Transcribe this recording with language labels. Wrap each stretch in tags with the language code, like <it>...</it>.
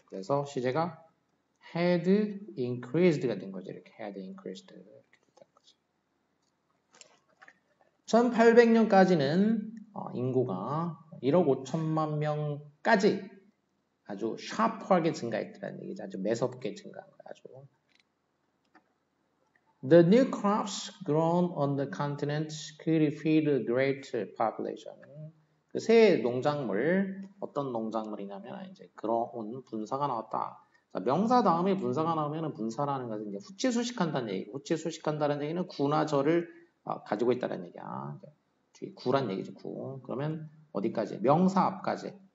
<ko>그래서 시제가</ko> <en>had increased</en> <ko>가 된 거죠. 이렇게</ko> <en>had increased</en> <ko>이렇게 됐다는 거죠. 1800년까지는 인구가 1억 5천만 명까지 아주 샤프하게 증가했다는 얘기죠. 아주 매섭게 증가한 거야. 아주.</ko> <en>The new crops grown on the continent could feed a great population.</en> <ko>그 새 농작물, 어떤 농작물이냐면 이제 그런 분사가 나왔다. 자, 명사 다음에 분사가 나오면 분사라는 것은 이제 후치 수식한다는 얘기고, 후치 수식한다는 얘기는 구나 절을 가지고 있다는 얘기야. 뒤에 구란 얘기죠, 구. 그러면 어디까지? 명사 앞까지.</ko>